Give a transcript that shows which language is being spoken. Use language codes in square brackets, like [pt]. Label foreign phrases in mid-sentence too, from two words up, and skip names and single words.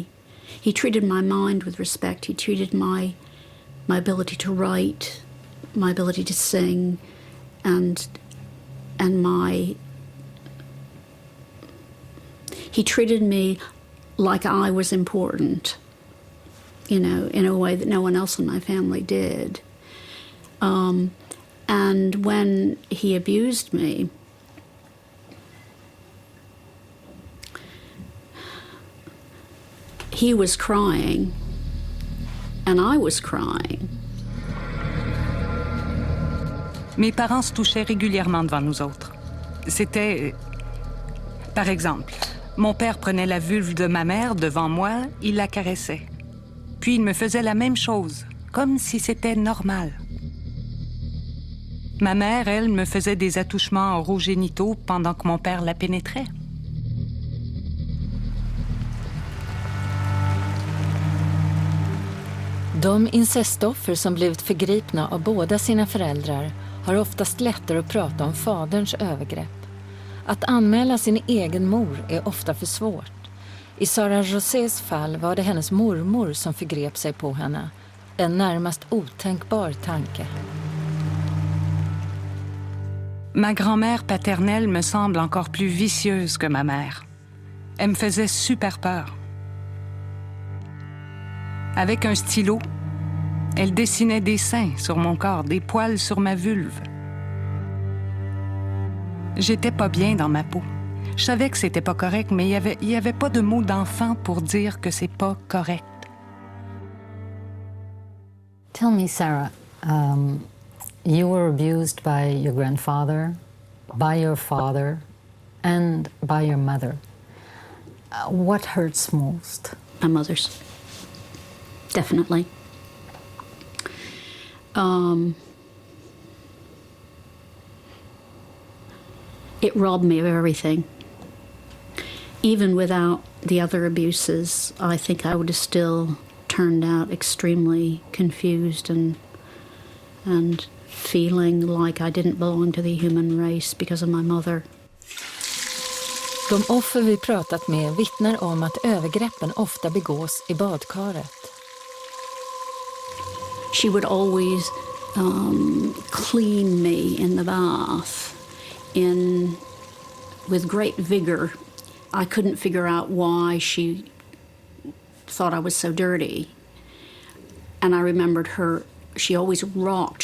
[en] He treated my mind with respect. He treated my ability to write, my ability to sing, and he treated me like I was important, in a way that no one else in my family did. And when he abused me, he was crying, and I was crying. [fr] Mes parents se touchaient régulièrement devant nous autres. C'était... Par exemple, mon père prenait la vulve de ma mère devant moi, il la caressait. Puis il me faisait la même chose, comme si c'était normal. Ma mère, elle, me faisait des attouchements orogénitaux pendant que mon père la pénétrait. [sv] De incestoffer som blivit förgripna av båda sina föräldrar har oftast lättare att prata om faderns övergrepp. Att anmäla sin egen mor är ofta för svårt. I Sara Josés fall var det hennes mormor som förgrep sig på henne. En närmast otänkbar tanke. [fr] Ma grand-mère paternelle me semble encore plus vicieuse que ma mère. Elle me faisait super peur. Avec un stylo, elle dessinait des seins sur mon corps, des poils sur ma vulve. J'étais pas bien dans ma peau. Je savais que c'était pas correct, mais il y avait pas de mot d'enfant pour dire que c'est pas correct. [en] Tell me, Sarah, you were abused by your grandfather, by your father, and by your mother. What hurts most? My mother's. Definitely. It robbed me of everything. Even without the other abuses, I think I would have still turned out extremely confused and feeling like I didn't belong to the human race because of my mother. [sv] De offer vi pratat med vittnar om att övergreppen ofta begås i badkaret. [en] She would always clean me in the bath with great vigor. I couldn't figure out why she thought I was so dirty. And I remembered her, she always rocked.